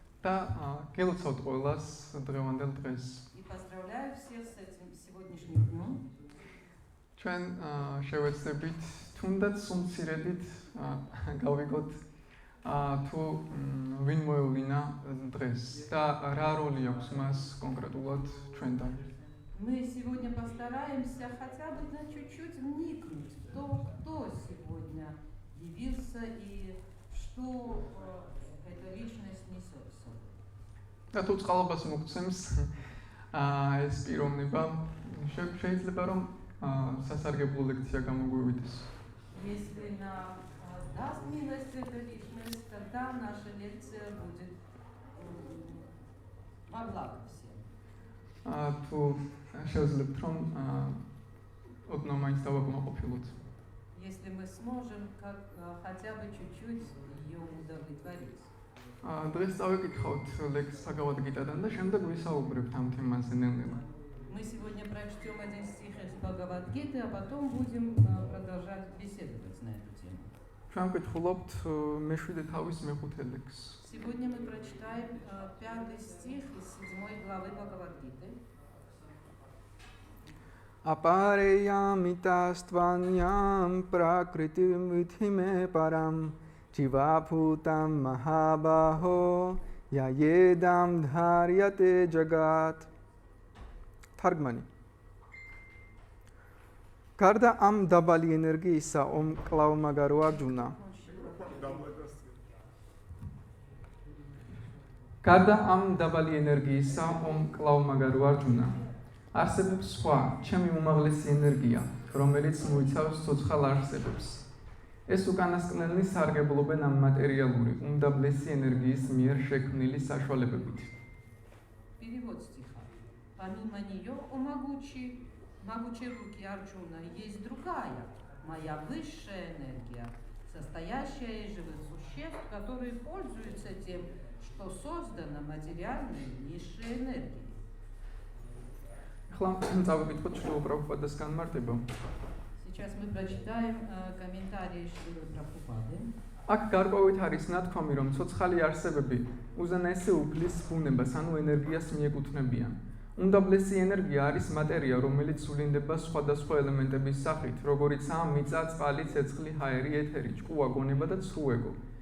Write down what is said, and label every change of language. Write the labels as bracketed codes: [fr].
[ka] და გელოცავთ ყველას დღევანდელ დღეს. [ru] и поздравляю всех с этим сегодняшним днем. [ka] ჩვენ შევეცდებით თუნდაც სუმცირედით გავიგოთ თუ ვინ მოევლინა დღეს და რა როლი აქვს მას კონკრეტულად ჩვენთან. [ru] Мы сегодня постараемся хотя бы на чуть-чуть вникнуть в то, кто сегодня явился и что эта личность несет в собой. [ka] და თუ წყალობას მოგცემს ეს პიროვნება შეიძლება რომ სასარგებლო ლექცია გამოგვივიდეს. [ru] Если нам даст милость эта личность, тогда наша лекция будет во благо всем. [ka] თუ შევძლებთ რომ ოდნავ მაინც დავაკმაყოფილოთ. [ru] Если мы сможем хотя бы чуть-чуть ее удовлетворить. [ka] დღეს წავიკითხავთ ლექსს Bhagavad Gita-დან და შემდეგ ვისაუბრებთ ამ თემაზე ნელ-ნელა. [ru] Мы сегодня прочтем один стих из Бхагавад-гиты, а потом будем продолжать беседовать на эту тему. [ka] ჩვენ ვკითხულობთ მეშვიდე თავის მეხუთე ლექსს. [ru] Сегодня мы прочитаем 5 стих из 7 главы Бхагавад-гиты. [sa] Apareyamitastvanyam prakritim vidhime param jivabhutam mahabaho yayedam dharyate jagat. [ka] Თარგმანი. გარდა ამ დაბალი ენერგიისა ომკლავმაგარო არჯუნა. გარდა ამ დაბალი ენერგიისა ომკლავმაგარო არჯუნა. არსებობს სხვა, ჩემი უმაღლესი ენერგია, რომელიც მოიცავს ცოცხალ არსებებს. ეს უკანასკნელნი სარგებლობენ ამ მატერიალური, უმდაბლესი ენერგიის მიერ შექმნილი საშუალებებით. [ru] Перевод стиха. Помимо нее у могучей руки Арджуна есть другая, моя высшая энергия, состоящая из живых существ, которые пользуются тем, что создано материальной низшей энергией. Сейчас мы прочитаем комментарии Шрилы Прабхупады. [ka] აქ გარკვევით არის ნათქვამი, რომ ცოცხალი არსებები უზენაესი უფლის ბუნებას, ანუ ენერგიას მიეკუთვნებიან. უმდაბლესი ენერგია არის მატერია, რომელიც ვლინდება სხვადასხვა ელემენტების სახით, როგორიცაა მიწა, წყალი, ცეცხლი, ჰაერი, ეთერი, ჭკუა, გონება და ცრუეგო.